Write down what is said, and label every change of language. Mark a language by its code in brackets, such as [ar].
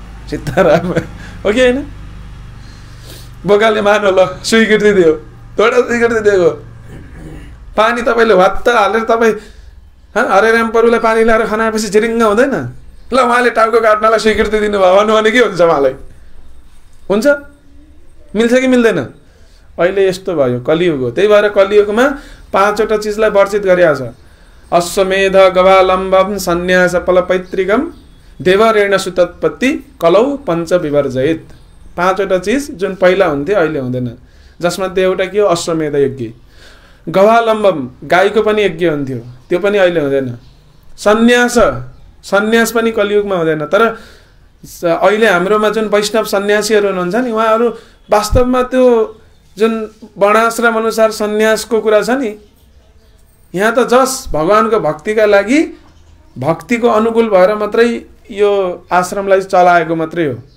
[ne] सीताराम हो कि होइन? बोकाले मानो ल स्वीकृति दियो, थोडा स्वीकृति दिएको, पानी तपाईँले भत्त हालेर तपाईँ हरे राम परुलाई पानी ल्याएर खनाएपछि झिरिङ्ग हुँदैन? ल उहाँले टाउको काट्नलाई स्वीकृति दिनुभयो भन्नु भने के हुन्छ? उहाँलाई हुन्छ? मिल्छ कि मिल्दैन? अहिले यस्तो भयो कलियुग हो। त्यही भएर कलियुगमा 5वटा चिजलाई वर्जित गरिएको छ। [sa] अश्वमेध गवालम्बम सन्यास फलपैतृकम देवरेण सुतत्पत्ति कलौ पञ्च विवर्जयित। [ne] 5वटा चिज जुन पहिला हुन्थ्यो अहिले हुँदैन, जसमध्ये एउटा के हो? अश्वमेध यज्ञ। गवालम्बम गाईको पनि यज्ञ हुन्थ्यो, त्यो पनि अहिले हुँदैन। सन्यास पनि कलियुगमा हुँदैन। तर अहिले हाम्रोमा जुन वैष्णव सन्यासीहरू हुनुहुन्छ नि उहाँहरू वास्तवमा त्यो जुन वर्णाश्रम अनुसार सन्यासको कुरा छ नि, यहाँ त जस भगवानको भक्तिका लागि भक्तिको अनुकूल भएर मात्रै यो आश्रमलाई चलाएको मात्रै हो।